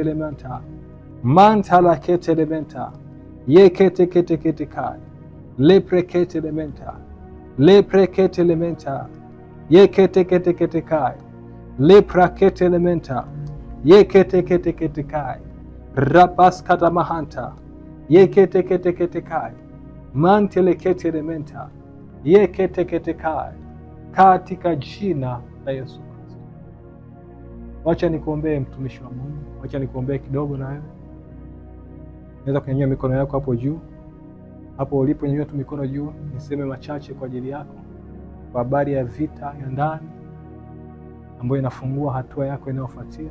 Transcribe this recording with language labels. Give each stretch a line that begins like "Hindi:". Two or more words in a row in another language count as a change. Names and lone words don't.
Swahili: elementa, mantala kete elementa, yekete kete ketekai, leprekete elementa, leprekete elementa, yekete kete ketekai, leprakete elementa, yekete kete ketekai, rapaskata mahanta, yekete kete ketekai, mantele kete elementa, yekete ketekai, katika jina la Yesu Kristo. Wacha nikuombee mtumishi wa Mungu. Wacha nikuombee kidogo na wewe. Naweza kunyanyua mikono yako hapo juu. Hapo ulipo nyanyua tu mikono juu, niseme machache kwa ajili yako. Kwa habari ya vita ya ndani ambayo inafungua hatua yako inayofuatia.